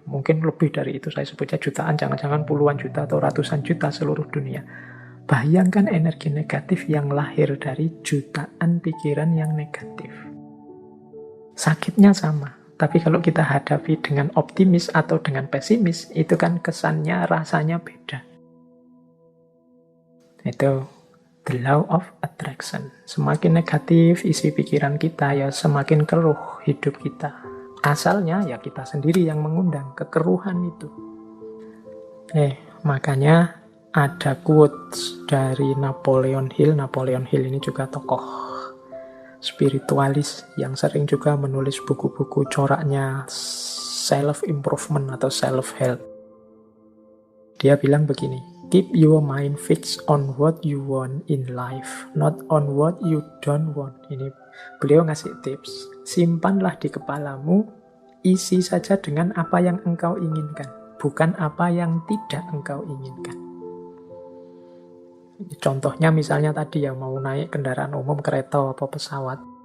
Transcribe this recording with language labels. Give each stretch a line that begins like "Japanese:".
Indonesian: Mungkin lebih dari itu, saya sebutnya jutaan, jangan-jangan puluhan juta atau ratusan juta seluruh dunia. Bayangkan energi negatif yang lahir dari jutaan pikiran yang negatif. Sakitnya sama. Tapi kalau kita hadapi dengan optimis atau dengan pesimis, itu kan kesannya, rasanya beda. Itu
English: the law of attraction.
Indonesian: Semakin negatif isi pikiran kita, ya semakin keruh hidup kita. Asalnya ya kita sendiri yang mengundang kekeruhan itu. Makanya ada quotes dari Napoleon Hill. Napoleon Hill ini juga tokoh spiritualis yang sering juga menulis buku-buku coraknya self-improvement atau self-help. Dia bilang begini,
English: Keep your mind fixed on what you want in life, not on what you don't want.
Indonesian: Ini beliau ngasih tips. Simpanlah di kepalamu, isi saja dengan apa yang engkau inginkan, bukan apa yang tidak engkau inginkan. Contohnya misalnya tadi yang mau naik kendaraan umum, kereta atau pesawat.